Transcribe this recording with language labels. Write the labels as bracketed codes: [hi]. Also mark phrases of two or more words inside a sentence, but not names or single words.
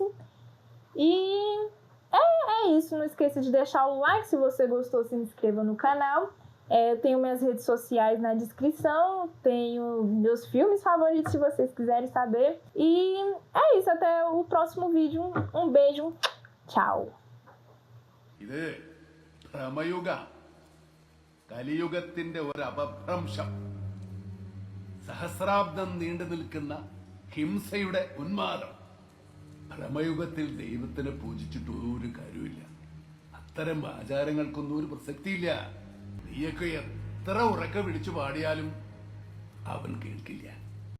[pt] E é isso. Não esqueça de deixar o like se você gostou, se inscreva no canal. Eu tenho minhas redes sociais na descrição, tenho meus filmes favoritos se vocês quiserem saber. E é isso, até o próximo vídeo. Um beijo, tchau. [ml] ഇത് ഭ്രമയുഗ കലിയുഗത്തിന്റെ ഒരു അപഭ്രംശം സഹസ്രാബ്ദം നീണ്ടു നിൽക്കുന്ന ഹിംസയുടെ ഉന്മാദം ഭ്രമയുഗത്തിൽ ദൈവത്തിനെ പൂജിച്ചിട്ട് ഒരു കാര്യമില്ല അത്തരം ആചാരങ്ങൾക്കൊന്നും ഒരു പ്രസക്തിയില്ല നീയൊക്കെ എത്ര ഉറക്കെ വിളിച്ചു പാടിയാലും അവൻ കേൾക്കില്ല